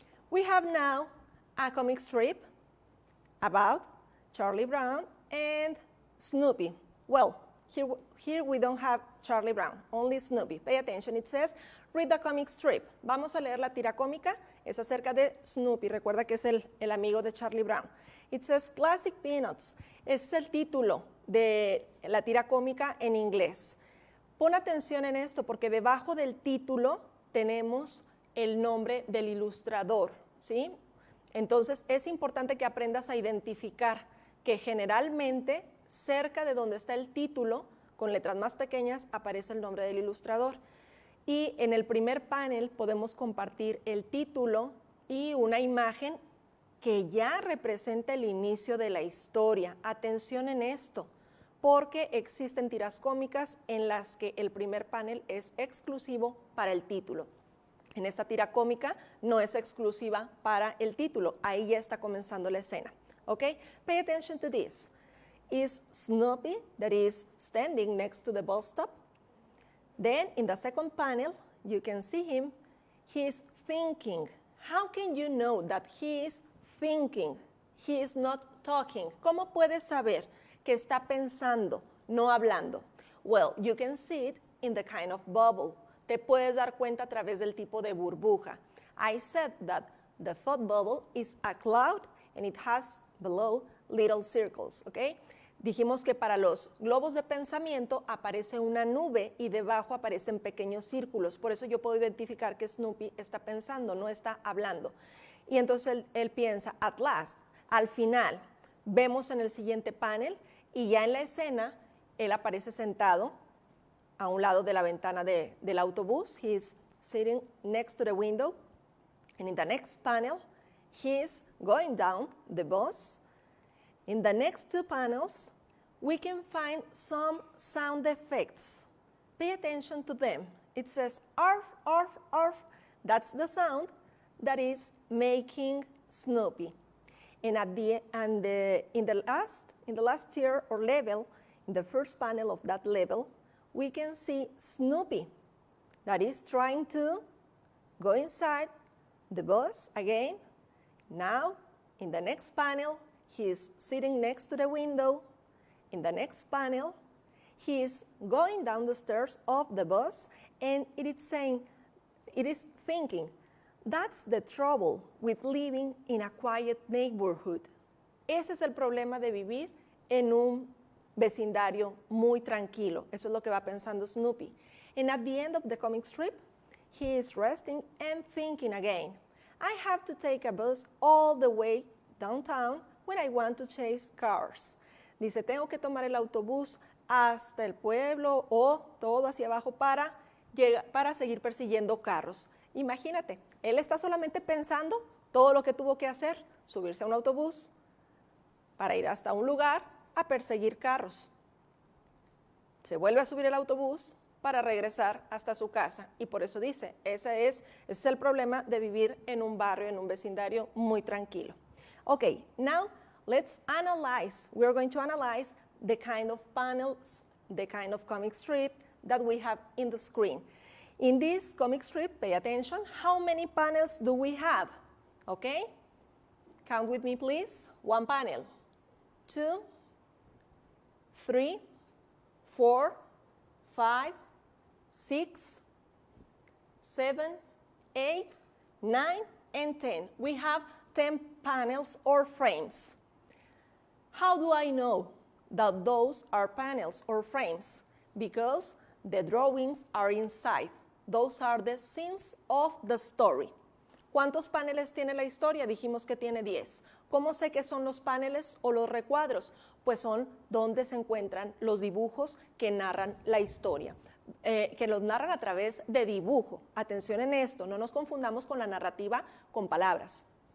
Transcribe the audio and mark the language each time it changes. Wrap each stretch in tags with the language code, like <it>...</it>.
<en>We have now a comic strip about Charlie Brown and Snoopy. Well, here we don't have Charlie Brown, only Snoopy. Pay attention, it says, read the comic strip.</en> <es>Vamos a leer la tira cómica, es acerca de Snoopy, recuerda que es el amigo de Charlie Brown.</es> <en>It says,</en> <es>Classic Peanuts, es el título de la tira cómica en inglés. Pon atención en esto porque debajo del título tenemos el nombre del ilustrador, ¿sí? Entonces es importante que aprendas a identificar que generalmente cerca de donde está el título, con letras más pequeñas, aparece el nombre del ilustrador. Y en el primer panel podemos compartir el título y una imagen que ya representa el inicio de la historia. Atención en esto, porque existen tiras cómicas en las que el primer panel es exclusivo para el título. En esta tira cómica no es exclusiva para el título, ahí ya está comenzando la escena. ¿Ok?</es> <en>Pay attention to this. is Snoopy, that is standing next to the bus stop. Then in the second panel, you can see him. He's thinking. How can you know that he is thinking? He is not talking.</en> <es>¿Cómo puedes saber que está pensando, no hablando?</es> <en>Well, you can see it in the kind of bubble.</en> <es>Te puedes dar cuenta a través del tipo de burbuja.</es> <en>I said that the thought bubble is a cloud and it has below little circles, ¿ok?</en> <es>Dijimos que para los globos de pensamiento aparece una nube y debajo aparecen pequeños círculos. Por eso yo puedo identificar que Snoopy está pensando, no está hablando. Y entonces él piensa,</es> <en>at last,</en> <es>al final. Vemos en el siguiente panel y ya en la escena él aparece sentado a un lado de la ventana del autobús.</es> <en>He's sitting next to the window. And in the next panel, he's going down the bus. In the next two panels, we can find some sound effects. Pay attention to them. It says, arf, arf, arf. That's the sound that is making Snoopy. And in the last tier or level, in the first panel of that level, we can see Snoopy that is trying to go inside the bus again. Now, in the next panel, he is sitting next to the window. In the next panel, he is going down the stairs of the bus, and it is thinking, that's the trouble with living in a quiet neighborhood.</en> <es>Ese es el problema de vivir en un vecindario muy tranquilo. Eso es lo que va pensando Snoopy.</es> <en>And at the end of the comic strip, he is resting and thinking again. I have to take a bus all the way downtown when I want to chase cars.</en> <es>Dice, tengo que tomar el autobús hasta el pueblo o todo hacia abajo para seguir persiguiendo carros. Imagínate, él está solamente pensando todo lo que tuvo que hacer, subirse a un autobús para ir hasta un lugar a perseguir carros. Se vuelve a subir el autobús para regresar hasta su casa y por eso dice, ese es el problema de vivir en un barrio, en un vecindario muy tranquilo.</es> <en>Okay, now let's analyze. We're going to analyze the kind of panels, the kind of comic strip that we have in the screen. In this comic strip, pay attention, how many panels do we have? Okay? Count with me, please. 1 panel, 2, 3, 4, 5, 6, 7, 8, 9, and 10. We have 10 panels or frames. How do I know that those are panels or frames? Because the drawings are inside. Those are the scenes of the story.</en> <es>¿Cuántos paneles tiene la historia? Dijimos que tiene 10. ¿Cómo sé que son los paneles o los recuadros? Pues son donde se encuentran los dibujos que narran la historia, que los narran a través de dibujo. Atención en esto, no nos confundamos con la narrativa con palabras.</es>